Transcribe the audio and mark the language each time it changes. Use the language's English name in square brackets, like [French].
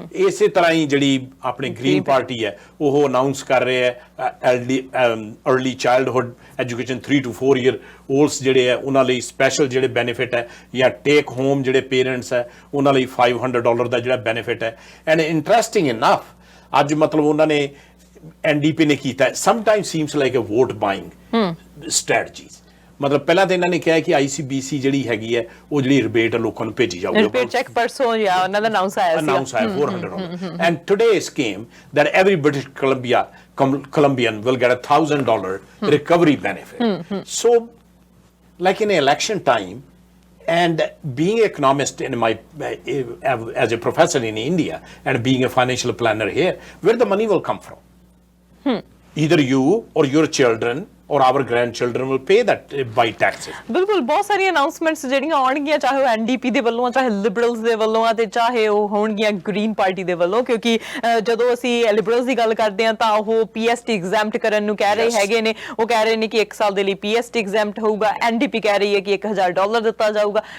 [Punjabi] ਇਸੇ ਤਰ੍ਹਾਂ ਹੀ ਜਿਹੜੀ ਆਪਣੀ ਗ੍ਰੀਨ ਪਾਰਟੀ ਹੈ ਉਹ ਅਨਾਉਂਸ ਕਰ ਰਹੇ ਹੈ [English] early childhood education 3 to 4 year olds [Punjabi] ਜਿਹੜੇ ਹੈ ਉਹਨਾਂ ਲਈ ਸਪੈਸ਼ਲ ਜਿਹੜੇ ਬੈਨੀਫਿਟ ਹੈ, ਜਾਂ ਟੇਕ ਹੋਮ ਜਿਹੜੇ ਪੇਰੈਂਟਸ ਹੈ ਉਹਨਾਂ ਲਈ $500 ਦਾ ਜਿਹੜਾ ਬੈਨੀਫਿਟ ਹੈ। [English] and interesting enough [Punjabi] ਅੱਜ ਮਤਲਬ ਉਹਨਾਂ ਨੇ NDP ਨੇ ਕੀਤਾ, [English] Sometime seems like a vote buying strategies. [Punjabi] ਮਤਲਬ ਪਹਿਲਾਂ ਤਾਂ ਇਹਨਾਂ ਨੇ ਕਿਹਾ ਕਿ ICBC ਜਿਹੜੀ ਹੈਗੀ ਹੈ ਉਹ ਜਿਹੜੀ ਰਿਬੇਟ ਲੋਕਾਂ ਨੂੰ ਭੇਜੀ ਜਾਊਗੀ, ਰਿਬੇਟ ਚੈੱਕ ਪਰਸੋਂ ਜਾਂ ਉਹਨਾਂ ਦਾ ਅਨਾਉਂਸ ਆਇਆ [English] $400 and today it came that every British Columbian will get $1,000 recovery benefit. So like in election time, and being an economist in my as a professor in India and being a financial planner here, where the money will come from? Either you or your children or our grandchildren will pay that by taxes. [Punjabi] ਬਿਲਕੁਲ, ਬਹੁਤ ਸਾਰੀਆਂ announcements ਜਿਹੜੀਆਂ ਆਉਣਗੀਆਂ, ਚਾਹੇ ਉਹ NDP ਦੇ ਵੱਲੋਂ ਆ, ਚਾਹੇ ਲਿਬਰਲਸ ਦੇ ਵੱਲੋਂ ਆ, ਤੇ ਚਾਹੇ ਉਹ ਹੋਣਗੀਆਂ ਗ੍ਰੀਨ ਪਾਰਟੀ ਦੇ ਵੱਲੋਂ, ਕਿਉਂਕਿ ਜਦੋਂ ਅਸੀਂ ਲਿਬਰਲਸ ਦੀ ਗੱਲ ਕਰਦੇ ਹਾਂ ਤਾਂ ਉਹ PST ਐਗਜ਼ੈਂਪਟ ਕਰਨ ਨੂੰ ਕਹਿ ਰਹੇ ਹੈਗੇ ਨੇ। ਉਹ ਕਹਿ ਰਹੇ ਨੇ ਕਿ 1 ਸਾਲ ਦੇ ਲਈ PST ਐਗਜ਼ੈਂਪਟ ਹੋਊਗਾ। NDP ਕਹਿ ਰਹੀ ਹੈ ਕਿ $1,000 ਦਿੱਤਾ ਜਾਊਗਾ।